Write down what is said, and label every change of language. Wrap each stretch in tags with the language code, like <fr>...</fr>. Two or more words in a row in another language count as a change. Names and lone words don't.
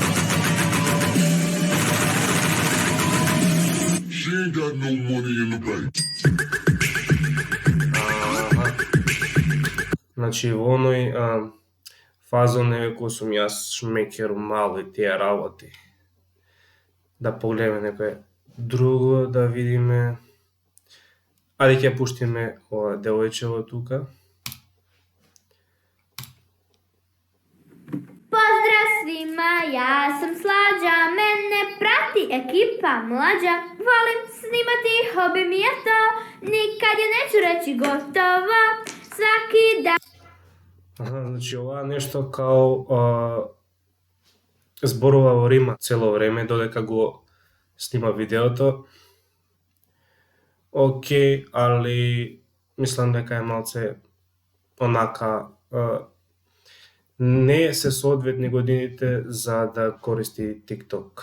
<mk>Значи, во оној фазон кој сум јас шмекер мал и тие работи. Да погледаме некој друго, да видиме. Ајде ќе пуштиме ова девојчево тука.</mk> <sr>Pozdrav svima, ja sam Slađa, mene prati ekipa mlađa. Volim snimati, hobi mi je to, nikad je neću reći gotovo, svaki dan.</sr> <mk>Значи, ова нешто као зборува во рима цело време, додека го снима видеото. Океј, али мислам дека е малце онака не се соодветни годините за да користи TikTok.</mk>